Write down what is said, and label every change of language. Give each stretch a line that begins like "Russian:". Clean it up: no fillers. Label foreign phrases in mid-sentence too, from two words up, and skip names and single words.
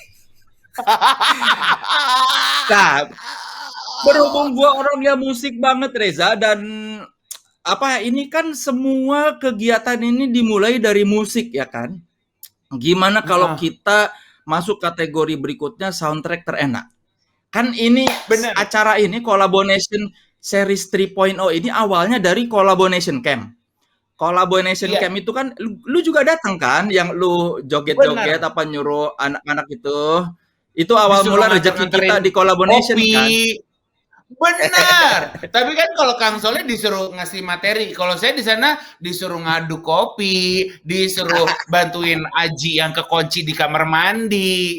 Indonesian: Nah, berhubung gua orangnya musik banget Reza, dan ini kan semua kegiatan ini dimulai dari musik ya kan? Gimana kalau kita masuk kategori berikutnya soundtrack terenak? Kan ini acara ini
English: collaboration series
Indonesian: 3.0 ini awalnya dari
English: collaboration camp. Collaboration camp
Indonesian: itu kan lu juga datang kan, yang lu joget-joget apa nyuruh anak-anak itu. Itu awal mula rezeki kita di collaboration kan. Benar. Tapi kan kalau Kang Soleh disuruh ngasih materi, kalau saya di sana disuruh ngaduk kopi, disuruh bantuin Aji yang kekunci di kamar mandi.